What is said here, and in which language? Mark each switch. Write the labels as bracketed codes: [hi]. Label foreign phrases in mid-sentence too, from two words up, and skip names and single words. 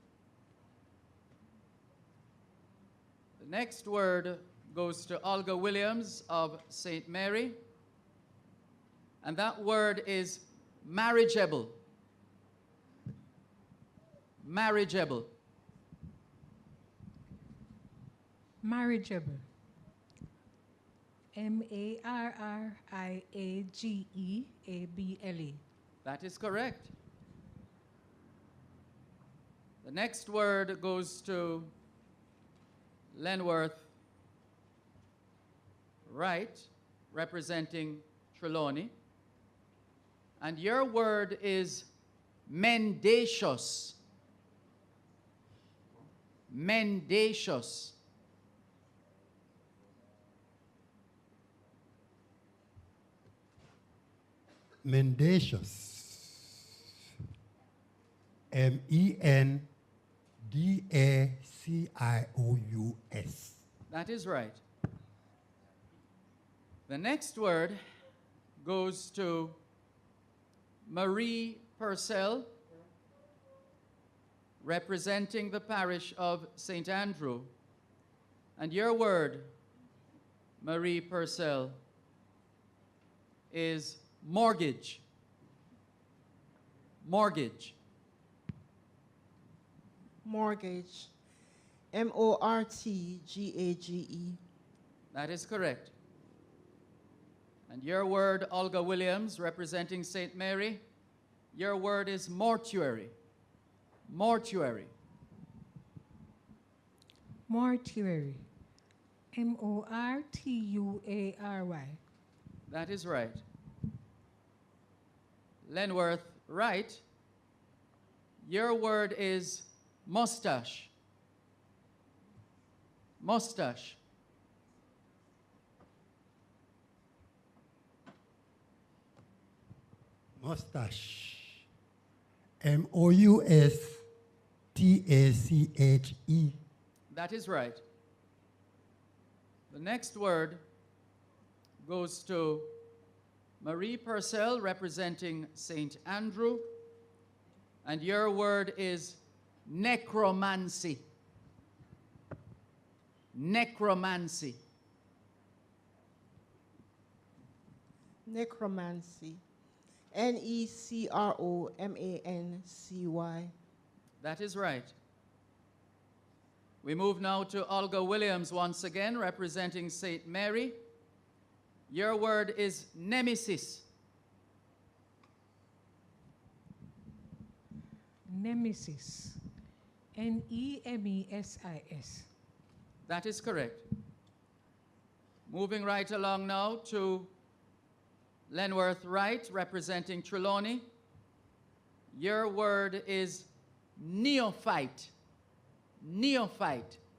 [en] The next word goes to Olga Williams of St. Mary. And that word is marriageable. Marriageable. Marriageable. M-A-R-R-I-A-G-E-A-B-L-E. That is correct. The next word goes to Lenworth Wright, representing Trelawney. And your word is mendacious. Mendacious. Mendacious. M-E-N-D-A-C-I-O-U-S. That is right. The next word goes to Marie Purcell, representing the parish of St. Andrew. And your word, Marie Purcell, is mortgage. Mortgage. Mortgage. M-O-R-T-G-A-G-E. That is correct. And your word, Olga Williams, representing St. Mary, your word is mortuary. Mortuary. Mortuary. M-O-R-T-U-A-R-Y. That is right. Lenworth Wright, your word is mustache. Mustache. Mustache. M-O-U-S-T-A-C-H-E. That is right. The next word goes to Marie Purcell, representing St. Andrew. And your word is necromancy. Necromancy. Necromancy. N-E-C-R-O-M-A-N-C-Y. That is right. We move now to Olga Williams once again, representing St. Mary. Your word is nemesis. Nemesis. N-E-M-E-S-I-S. That is correct. Moving right along now to Lenworth Wright, representing Trelawney. Your word is neophyte. Neophyte.